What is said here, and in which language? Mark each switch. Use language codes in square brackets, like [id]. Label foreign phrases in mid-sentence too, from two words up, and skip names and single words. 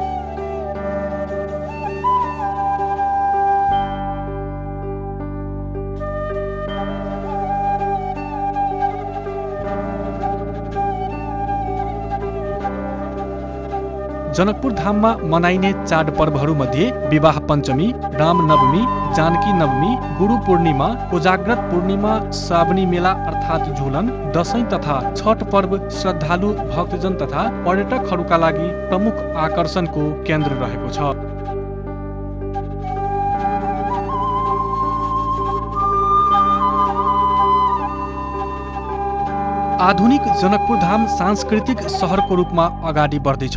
[ne] जनकपुर धाममा मनाइने चाडपर्वहरू मध्ये विवाह पञ्चमी, राम नवमी, जानकी नवमी, गुरु पूर्णिमा, कोजाग्रत पूर्णिमा, श्रावणी मेला अर्थात् झुलन, दशैं तथा छठ पर्व श्रद्धालु भक्तजन तथा पर्यटकहरूका लागि प्रमुख आकर्षणको केन्द्र रहेको छ। आधुनिक जनकपुर धाम सांस्कृतिक सहरको रूपमा अगाडि बढ्दैछ।